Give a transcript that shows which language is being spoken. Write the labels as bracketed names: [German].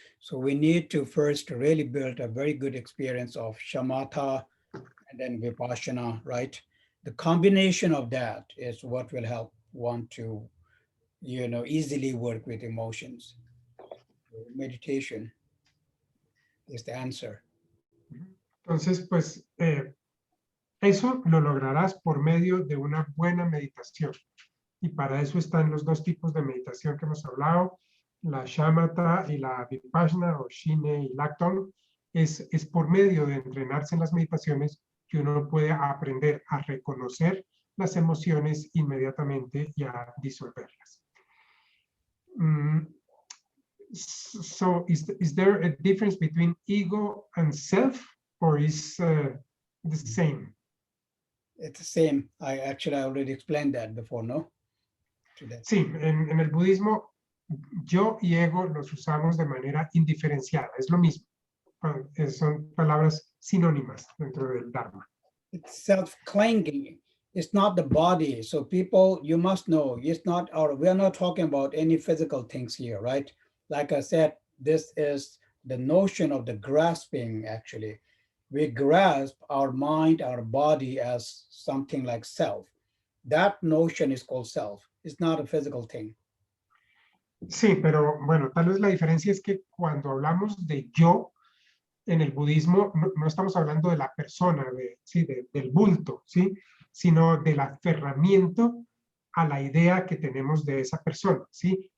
[English] So we need to first really build a very good experience of shamatha and then vipassana, right? The combination of that is what will help one to, easily work with emotions. Meditation is the answer. [Spanish] Entonces, pues, Eso lo lograrás por medio de una buena meditación. Y para eso están los dos tipos de meditación que hemos hablado, la shamatha y la vipassana, o shine y lacton. Es por medio de entrenarse en las meditaciones que uno puede aprender a reconocer las emociones inmediatamente y a disolverlas. [English] So is there a difference between ego and self, or is the same? It's the same. I already explained that before, no? Today. [Spanish] Sí, en el budismo, yo y ego los usamos de manera indiferenciada, es lo mismo. Son palabras sinónimas dentro del Dharma. [English] It's self-clinging. It's not the body. So people, you must know, it's not, or we're not talking about any physical things here, right? Like I said, this is the notion of the grasping, actually. We grasp our mind, our body as something like self. That notion is called self. It's not a physical thing. [Spanish] Sí, pero bueno, tal vez la diferencia es que cuando hablamos de yo, en el budismo no estamos hablando de la persona, del bulto, ¿sí? Sino del aferramiento a la idea que tenemos de esa persona, ¿sí?